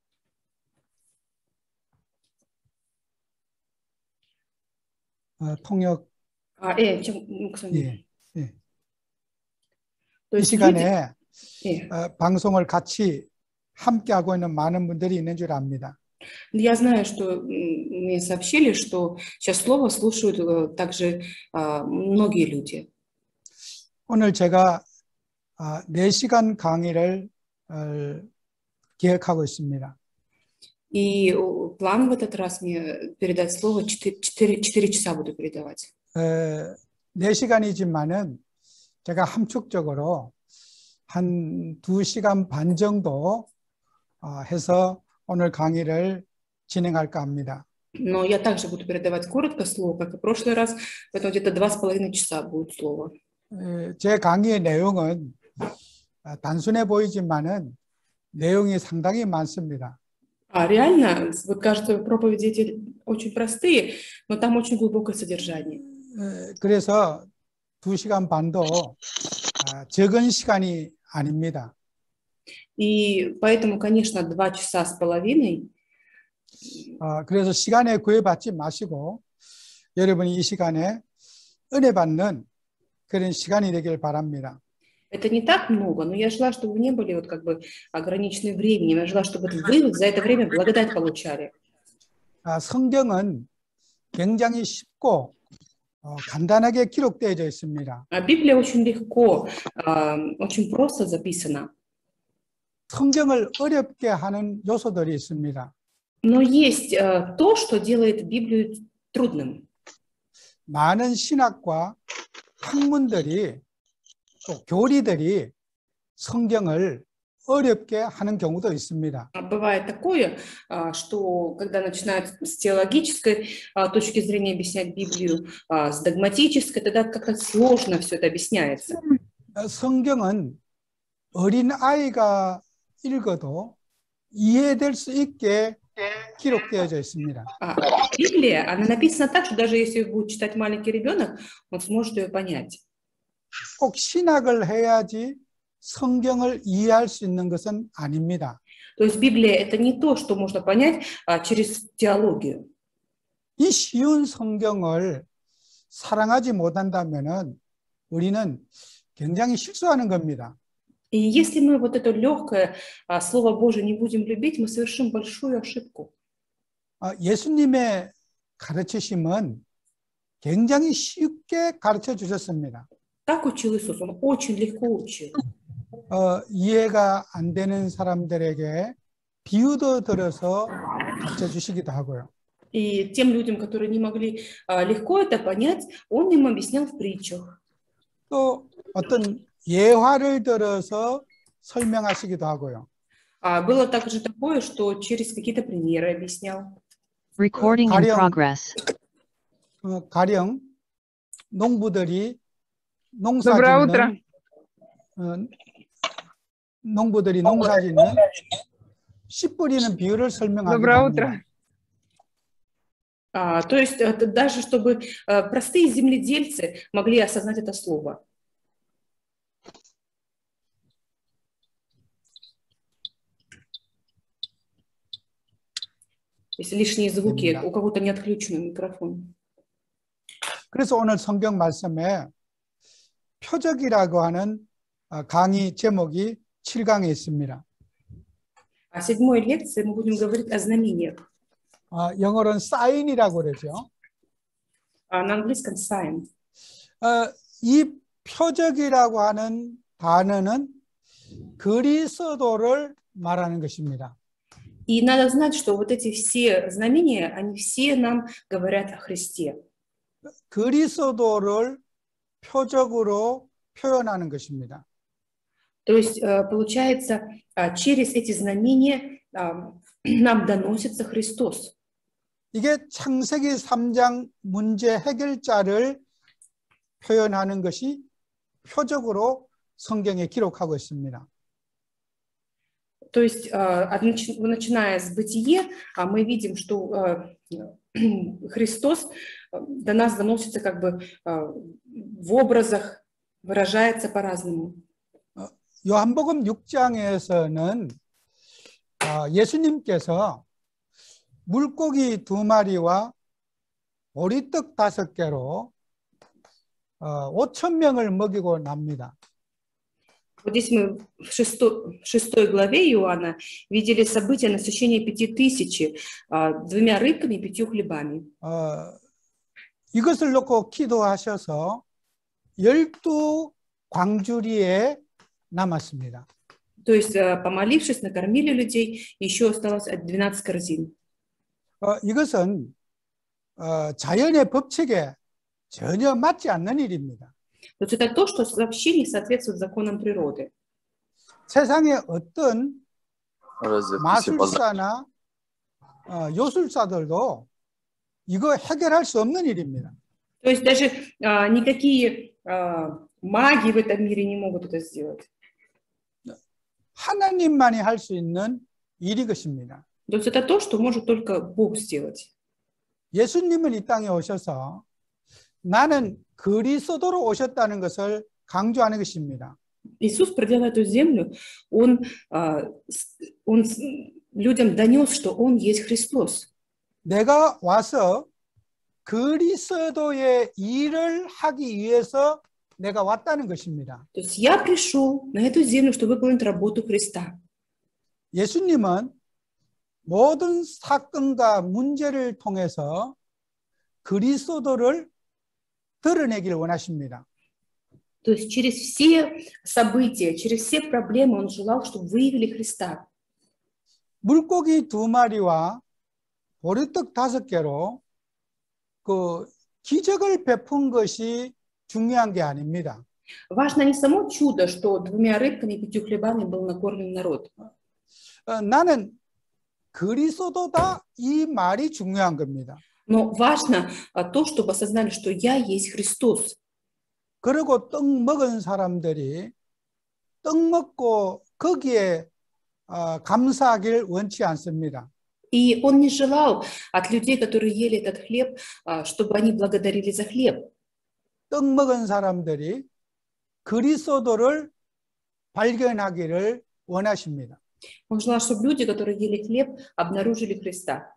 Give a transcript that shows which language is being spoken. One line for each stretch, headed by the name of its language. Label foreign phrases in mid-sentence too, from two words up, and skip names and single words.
Korean: 통역 예, 예. 이 시간에 방송을 같이 함께 하고 있는 많은 분들이 있는 줄 압니다.
Russian: Я знаю, что мне сообщили, что сейчас слово слушают также многие люди.
Korean: 오늘 제가 4시간 강의를 기획하고 있습니다.
Russian: И план в этот раз мне передать слово 4 часа буду передавать.
Korean: 4시간이지만은 제가 함축적으로 한 2시간 반 정도 해서 오늘 강의를 진행할까 합니다.
Russian: Но я также буду передавать коротко слово, как и в прошлый раз, поэтому где-то 2,5 часа будет слово.
Korean: 제 강의의 내용은 단순해 보이지만은 내용이 상당히 많습니다.
Russian: Реально, вот кажется, проповеди эти очень простые, но там очень глубокое содержание.
Korean: 그래서 2시간 반도 적은 시간이 아닙니다.
Russian: И поэтому, конечно, 2 часа с половиной.
Korean: 그래서 시간에 구애받지 마시고 여러분이 이 시간에 은혜 받는 그런 시간이 되길 바랍니다.
Russian: Это не так много, но я желаю, чтобы вы не были вот как бы ограничены временем. Я желаю, чтобы вы за это время благодать получали.
Korean: 성경은 굉장히 쉽고 간단하게 기록되어 있습니다.
Russian: Библия очень легко, очень просто записана.
Korean: 성경을 어렵게 하는 요소들이 있습니다.
Russian: Но есть то, что делает Библию трудным.
Korean: 많은 신학과 학문들이 또 교리들이 성경을 어렵게 하는 경우도 있습니다.
Russian: Бывает такое, что когда начинают с теологической точки зрения объяснять Библию, с догматической, тогда как-то сложно все это объясняется.
Korean: 성경은 어린 아이가 읽어도 이해될 수 있게 기록되어져 있습니다.
Russian: Библия, она написана так, что даже если будет читать маленький ребенок, он сможет ее понять.
Korean: 꼭 신학을 해야지 성경을 이해할 수 있는 것은 아닙니다.
Russian: То есть Библия это не то, что можно понять через теологию.
Korean: 이 쉬운 성경을 사랑하지 못한다면은 우리는 굉장히 실수하는 겁니다.
Russian: И если мы вот это легкое Слово Божие не будем любить, мы совершим большую ошибку.
Korean: 예수님의 가르치심은 굉장히 쉽게 가르쳐 주셨습니다.
Russian: Так учил Иисус, он очень легко учил.
Korean: 이해가 안 되는 사람들에게 비유도 들어서 가르쳐 주시기도 하고요.
Russian: И тем людям, которые не могли легко это понять, он им объяснял в притчах.
Korean: 또 어떤 예화를 들어서 설명하시기도 하고요.
Russian: Было также такое, что через какие-то примеры объяснял.
English: Recording in progress.
Korean: 가령 농부들이
Russian: Доброе утро.
Korean: 농부들이 농사짓는 씨 뿌리는 비유를 설명하기도
Russian: Доброе
Korean: 합니다.
Russian: утро. То есть даже чтобы простые земледельцы могли осознать это слово. Если лишние звуки, у кого-то не отключен микрофон.
Korean: 그래서 오늘 성경 말씀에 표적이라고 하는 강의 제목이 7강에 있습니다.
Russian: А в 7-й лекции мы будем говорить о знамениях.
Korean: 영어로는 sign이라고 그러죠.
Russian: На английском sign.
Korean: 이 표적이라고 하는 단어는 그리스도를 말하는 것입니다.
Russian: И надо знать, что вот эти все знамения, они все нам говорят о Христе.
Korean: 그리스도를 표적으로 표현하는 것입니다.
Russian: То есть, получается, через эти знамения нам доносится Христос.
Korean: 이게 창세기 3장 문제 해결자를 표현하는 것이 표적으로 성경에 기록하고 있습니다.
Russian: То есть, начиная с Бытие, мы видим, что Христос до нас доносится как бы в образах, выражается по-разному.
Korean: 요한복음 6장에서는 예수님께서 물고기 2마리와 보리떡 5개로 5천 명을 먹이고 납니다.
Russian: Вот здесь мы в 6 главе Иоанна видели события насыщения 5000 2 рыбками и 5 хлебами.
Korean: 이것을 놓고 기도하셔서 12 광주리에 남았습니다.
Russian: То есть, помолившись, накормили людей, еще осталось 12 корзин.
Korean: 이것은 자연의 법칙에 전혀 맞지 않는 일입니다.
Russian: То есть это то, что вообще не соответствует законам природы.
Korean: 세상의 어떤 마술사나 요술사들도 이거 해결할 수 없는 일입니다.
Russian: То есть даже никакие маги в этом мире не могут это сделать.
Korean: 하나님만이 할 수 있는 일이 것입니다.
Russian: То есть это то, что может только Бог сделать.
Korean: 예수님은 이 땅에 오셔서 나는 그리스도로 오셨다는 것을 강조하는 것입니다.
Russian: Иисус, придя на эту землю, он людям донес, что Он есть Христос.
Korean: 내가 와서 그리스도의 일을 하기 위해서 내가 왔다는 것입니다.
Russian: То есть я пришел на эту землю, чтобы выполнить работу Христа.
Korean: 예수님은 모든 사건과 문제를 통해서 그리스도를 드러내기를 원하십니다.
Russian: То есть через все события, через все проблемы Он желал, чтобы выявили Христа.
Korean: 물고기 2마리와 보리떡 5개로 그 기적을 베푼 것이 중요한 게 아닙니다.
Russian: Важно не само чудо, что 2 рыбками и 5 хлебами был накормлен народ.
Korean: 나는 그리스도다 이 말이 중요한 겁니다.
Russian: Но важно то, чтобы осознали, что я есть Христос.
Korean: 그리고 떡 먹은 사람들이 떡 먹고 거기에 감사하길 원치 않습니다.
Russian: И Он не желал от людей, которые ели этот хлеб, чтобы они благодарили за хлеб.
Korean: 떡 먹은 사람들이 그리스도를 발견하기를 원하십니다.
Russian: Он желал, чтобы люди, которые ели хлеб, обнаружили Христа.